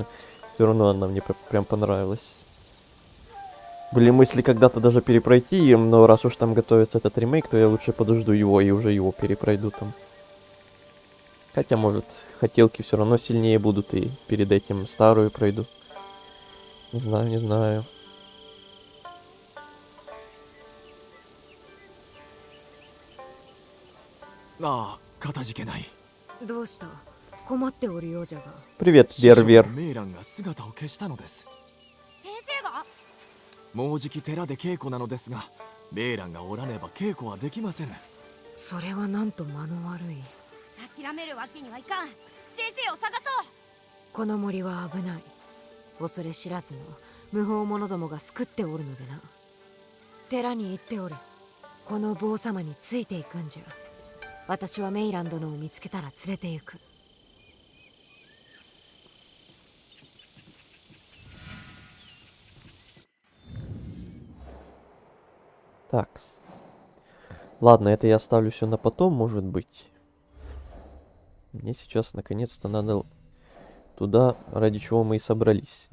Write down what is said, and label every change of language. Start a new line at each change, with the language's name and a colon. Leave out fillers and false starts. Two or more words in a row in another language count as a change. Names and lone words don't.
Russian: Все равно она мне прям понравилась. Были мысли когда-то даже перепройти, но раз уж там готовится этот ремейк, то я лучше подожду его и уже его перепройду там. Хотя, может, хотелки все равно сильнее будут, и перед этим старую пройду. Не знаю, не знаю.
Japanese: ああ、かたじけない。どうした？困っておるようじゃが。
Russian: Привет,
Japanese: 師匠
Russian: Вер-Вер.
Japanese: のメイランが姿を消したのです。先生が？もうじき寺で稽古なのですが、メイランがおらねば稽古はできませぬ。それはなんと間の悪い。諦めるわけにはいかん。先生を探そう。この森は危ない。恐れ知らずの無法者どもが救っておるのでな。寺に行っておれ。この坊様についていくんじゃ。私はメイラン殿を見つけたら連れて行く。
Russian: Такс. Ладно, это я оставлю все на потом, может быть. Мне сейчас наконец-то надо туда, ради чего мы и собрались.